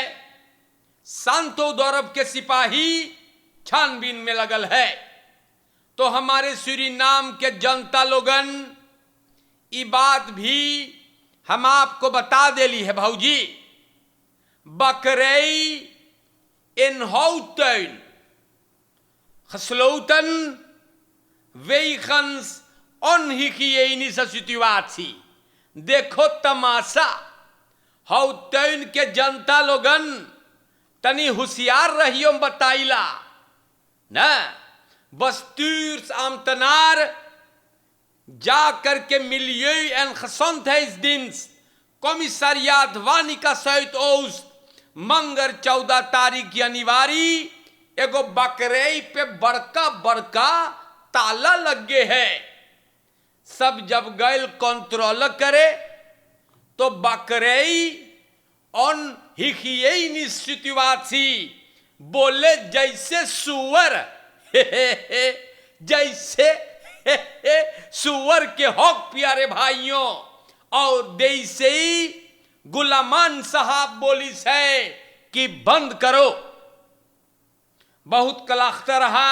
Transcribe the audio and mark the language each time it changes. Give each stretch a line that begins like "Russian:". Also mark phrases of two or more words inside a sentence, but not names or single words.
Caribbean Hindustani: सांतो दौरब के सिपाही छानबीन में लगल है। तो हमारे सूरीनाम के जनता लोगन ये बात भी हम आपको बता देली है भौजी।
Dutch: bakkerij in Houttuin gesloten wegens onhygiënische situatie.
Caribbean Hindustani: देखो तमाशा, हाउ तैन के जनता लोगन तनी होशियार रहियो बताइला न, bestuursambtenaar जा करके
Dutch: milieu en gezondheidsdienst commissariaat Wanica Zuidoost
Caribbean Hindustani: मंगर 14 तारीख जनवरी एगो बकरई पे बड़का बड़का ताला लग गए है। सब जब गैल कंट्रोल करे तो बकरई
Dutch: onhygiënische situatie
Caribbean Hindustani: बोले जैसे सुअर जैसे सुअर के हक प्यारे भाइयों। और जैसे ही गुलामान साहब बोलिस है कि बंद करो, बहुत कलाख्ता रहा।